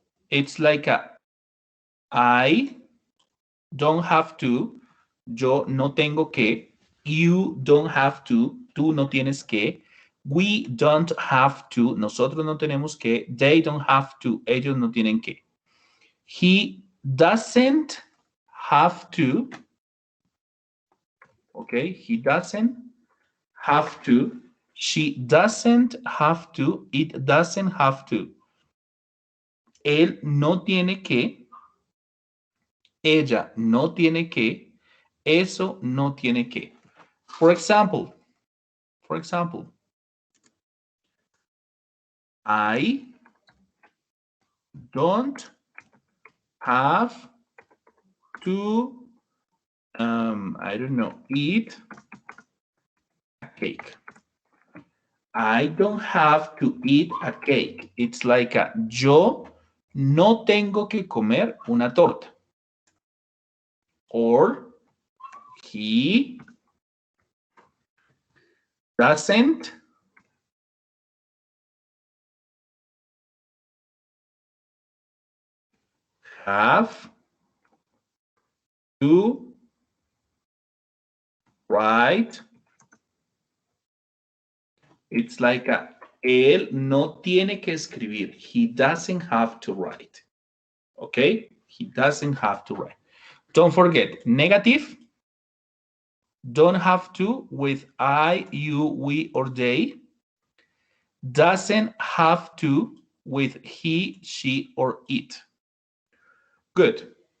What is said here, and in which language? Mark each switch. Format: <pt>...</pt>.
<en>It's like a I don't have to,</en> <es>yo no tengo que,</es> <en>you don't have to,</en> <es>tú no tienes que,</es> <en>we don't have to,</en> <es>nosotros no tenemos que,</es> <en>they don't have to,</en> <es>ellos no tienen que.</es> <en>He doesn't have to, okay, he doesn't have to, she doesn't have to, it doesn't have to.</en> <es>Él no tiene que, ella no tiene que, eso no tiene que.</es> <en>For example, I don't have to, I don't know, eat a cake. I don't have to eat a cake. It's like a,</en> <es>yo no tengo que comer una torta.</es> <en>Or he doesn't have to write. It's like a,</en> <es>él no tiene que escribir.</es> <en>He doesn't have to write. Okay? He doesn't have to write. Don't forget, negative, don't have to with I, you, we, or they. Doesn't have to with he, she, or it. Good.</en>